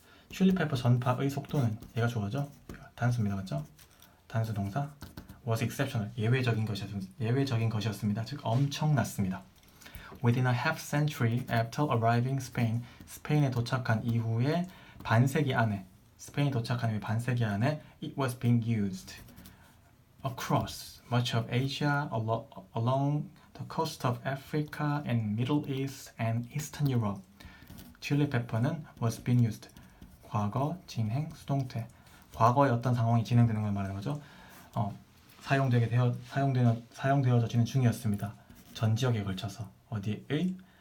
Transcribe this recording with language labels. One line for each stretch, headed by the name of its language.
Korean: 칠리 페퍼 전파의 속도는 얘가 좋아져. 단수입니다, 맞죠? 단수 동사.
English: was exceptional.
Korean: 예외적인 것이었습니다. 즉 엄청났습니다.
English: Within a half century after arriving Spain,
Korean: 스페인에 도착한 이후에 반세기 안에
English: it was being used across much of Asia, along the coast of Africa and Middle East and Eastern Europe.
Korean: 칠리 페퍼는
English: was being used.
Korean: 과거, 진행, 수동태. 과거에 어떤 상황이 진행되는 걸 말하는 거죠. 사용되어지는 중이었습니다. 전 지역에 걸쳐서 어디의?